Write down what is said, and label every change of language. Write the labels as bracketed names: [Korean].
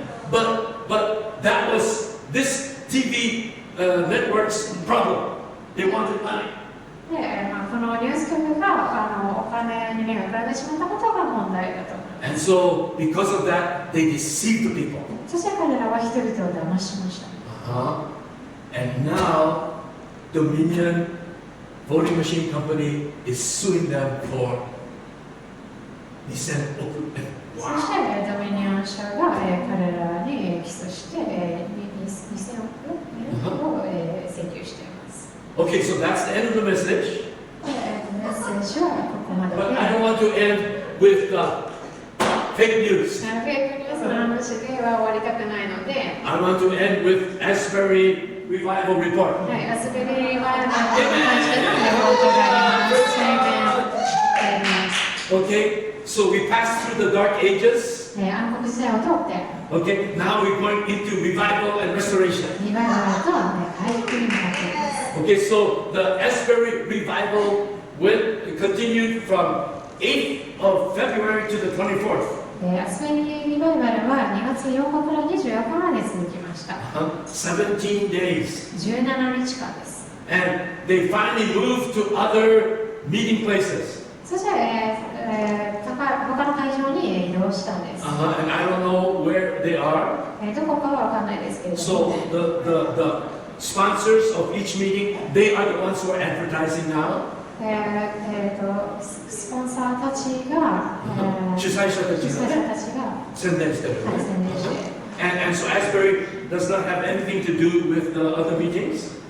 [English] But that was this TV network's problem. They wanted money. [Japanese] で、このニュース局がお金に目がくらんでしまったことが問題だと思います。 [English] And so, because of that, they deceived the people. [Japanese] そして彼らは人々を騙しました。 [English] And now, Dominion voting machine company is suing them for 2,000 億円。 [Japanese] そしてドミニオン社が彼らに起訴して2000億円を請求しています。 [English] Okay, so that's the end of the message. [Japanese] メッセージはここまで [English] But [Japanese] で。 [English] I don't want to end with fake news. [Japanese] フェイクニュースの話では終わりたくないので、 [English] I want to end with Asbury Revival report. [Japanese] はい、アズベリーリバイバルに関してのレポートがあります。宣言あります。 [English] Okay, so we passed through the dark ages. [Japanese] 暗黒時代を通って、 [English] Okay, now we're going into revival and restoration. [Japanese] リバイバルと回復に向かっています。 [English] Okay, so the Asbury Revival continued from 8th of February to the 24th. [Japanese] アスベリーリバイバルは2月8日から24日まで続きました。 [English] 17 days. [Japanese] 17日間です。 [English] And they finally moved to other meeting places. [Japanese] そして、他の会場に移動したんです。 [English] And I don't know where they are. [Japanese] どこかは分かんないですけれど [English] So [Japanese] も、 [English] the sponsors of each meeting, they are the ones who are advertising now. [Japanese] スポンサーたちが、主催者たちが宣伝してる。宣伝して、 [English] And so Asbury does not have anything to do with the other meetings.